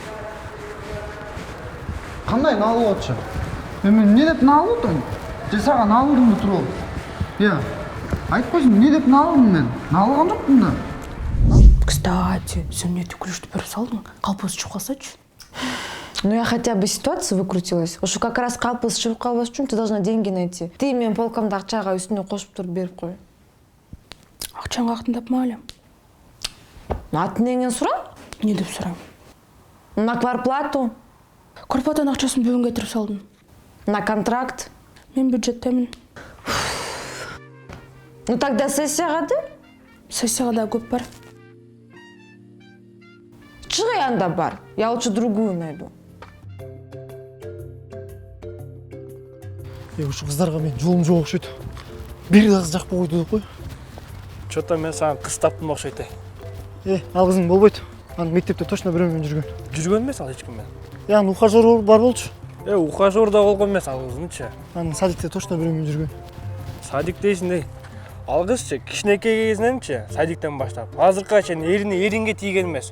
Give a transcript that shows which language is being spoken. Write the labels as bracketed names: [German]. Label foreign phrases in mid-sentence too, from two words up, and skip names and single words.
[Kyrgyz] Кандай налып атчы? Мен эмне деп налып атам? Же сага налдым да туруп? Айтпайсың, эмне деп налдым мен? Налган жокмун да. Кстати, сен эмне ключту берип салдың? Калпыбыз чыгып калсачы? [Russian] Ну, я хотя бы ситуация выкрутилась. Уж как раз [Kyrgyz] калпыбыз чыгып калбаш үчүн [Russian] ты должна деньги найти. [Kyrgyz] Ты менин полкамды акчага үстүнө кошуп туруп берип кой. Акчаңды каяктан тапмак элем? Атын эмнен сура? Эмне деп сурайм? [Russian] На квартплату, [Kyrgyz] Квартплатанын акчасын бүгүн кетирип салдым. [Russian] на контракт. [Kyrgyz] Мен бюджеттемин. [Russian] Ну тогда [Kyrgyz] сессияга да? Сессияга да көп бар. анда бар. [Russian] Я лучше другую найду. [Kyrgyz] Ушу кыздарға мен жолым жоқ окшойт. Бир да кыз жакпай койду деп кой. Чото мен саған қыз таптым окшойт. Ал кызың болбойт. Аны мектепте точно бирөө менен жүргөн. Жүргөн эмес ал эчкиммен. Аны ухажер бар болчу. Ухажер да болгон эмес ал кыздыңчы. Аны садикте точно бирөө менен жүргөн. Садик дейсиң. Ал кызчы кичинекей кезиненчи садиктен баштап азыркыга чейин эринге тийген эмес.